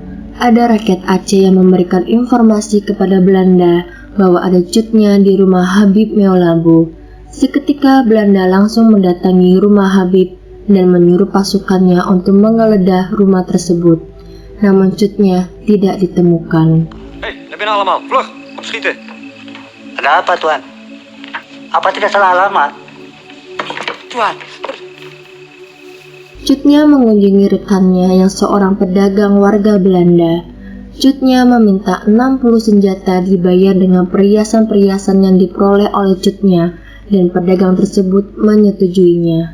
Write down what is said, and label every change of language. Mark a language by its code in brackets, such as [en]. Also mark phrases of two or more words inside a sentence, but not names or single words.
[id] Ada rakyat Aceh yang memberikan informasi kepada Belanda bahwa ada Cutnya di rumah Habib Meolabo. Seketika Belanda langsung mendatangi rumah Habib dan menyuruh pasukannya untuk menggeledah rumah tersebut. Namun Cutnya tidak ditemukan. [nl] Hé, daar binnen allemaal. Vlug, opschieten. [id] Ada apa, Tuan? Apa tidak salah alamat? Tuan, Cutnya mengunjungi rekannya yang seorang pedagang warga Belanda. Cutnya meminta 60 senjata dibayar dengan perhiasan-perhiasan yang diperoleh oleh Cutnya dan pedagang tersebut menyetujuinya.